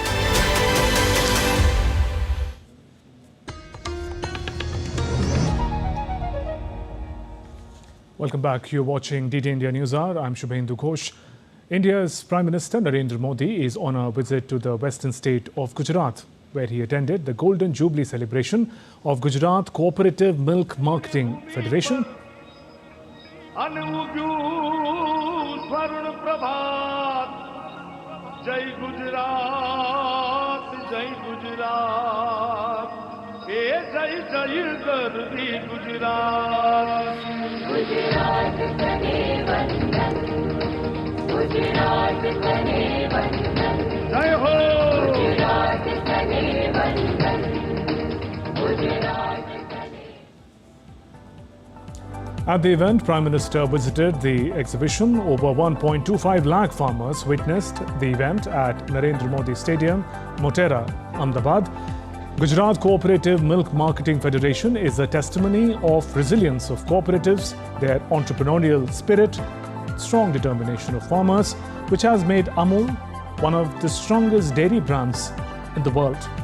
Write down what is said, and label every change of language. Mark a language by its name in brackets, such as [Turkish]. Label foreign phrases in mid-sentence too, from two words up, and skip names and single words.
[English] Welcome back. You're watching DD India News Hour. I'm Shubhendu Ghosh. India's Prime Minister Narendra Modi is on a visit to the western state of Gujrat, where he attended the Golden Jubilee celebration of Gujrat Cooperative Milk Marketing Federation. [Gujarati] જય ગુજરાત, જય ગુજરાત, જય જય ગરવી ગુજરાત. ગુજરાત કને વંદન, ગુજરાત કને વંદન, જય હો. ગુજરાત કને વંદન, ગુજરાત કને. [English] At the event, Prime Minister visited the exhibition. Over 1.25 lakh farmers witnessed the event at Narendra Modi Stadium, Motera, Ahmedabad. Gujarat Cooperative Milk Marketing Federation is a testimony of resilience of cooperatives, their entrepreneurial spirit, strong determination of farmers, which has made Amul one of the strongest dairy brands in the world.